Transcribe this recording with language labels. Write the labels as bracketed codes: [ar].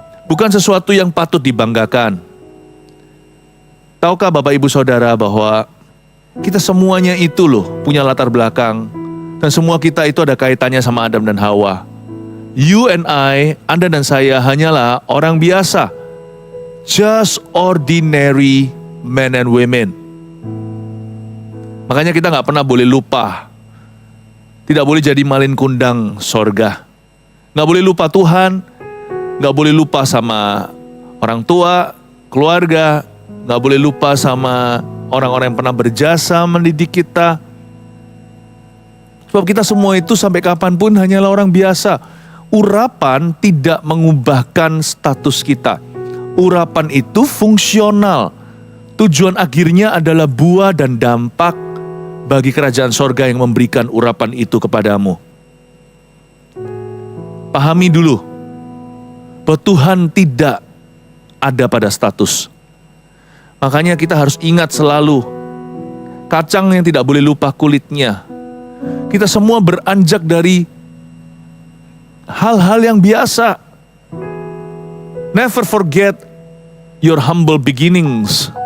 [id] Bukan sesuatu yang patut dibanggakan. Tahukah Bapak Ibu Saudara bahwa kita semuanya itu loh punya latar belakang, dan semua kita itu ada kaitannya sama Adam dan Hawa. [en] You and I, [id] Anda dan saya hanyalah orang biasa. [en] Just ordinary men and women. [id] Makanya kita gak pernah boleh lupa. Tidak boleh jadi malin kundang sorga. Gak boleh lupa Tuhan. Gak boleh lupa sama orang tua, keluarga. Gak boleh lupa sama orang-orang yang pernah berjasa mendidik kita. Sebab kita semua itu sampai kapanpun hanyalah orang biasa. Urapan tidak mengubahkan status kita. Urapan itu fungsional. Tujuan akhirnya adalah buah dan dampak bagi kerajaan sorga yang memberikan urapan itu kepadamu. Pahami dulu bahwa Tuhan tidak ada pada status. Makanya kita harus ingat selalu, kacang yang tidak boleh lupa kulitnya. Kita semua beranjak dari hal-hal yang biasa. [en] Never forget your humble beginnings.